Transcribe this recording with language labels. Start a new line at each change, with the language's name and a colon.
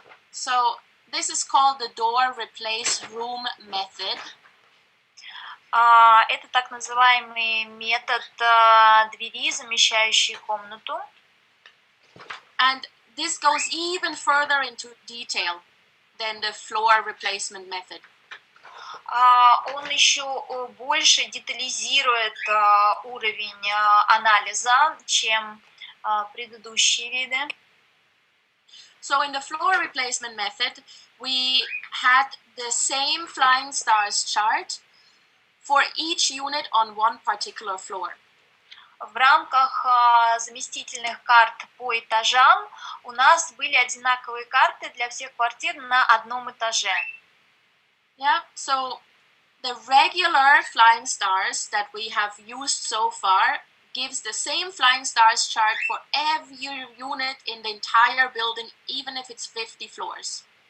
English: So, this is called the door replace room method.
Russian: Это так называемый метод двери, замещающей комнату.
English: And this goes even further into detail than the floor replacement method.
Russian: Он еще больше детализирует уровень анализа, чем предыдущие виды.
English: So in the floor replacement method, we had the same flying stars chart for each unit on one particular floor.
Russian: В рамках заместительных карт по этажам у нас были одинаковые карты для всех квартир на одном этаже.
English: Yeah, so the regular flying stars that we have used so far gives the same flying stars chart for every unit in the entire building, even if it's 50 floors.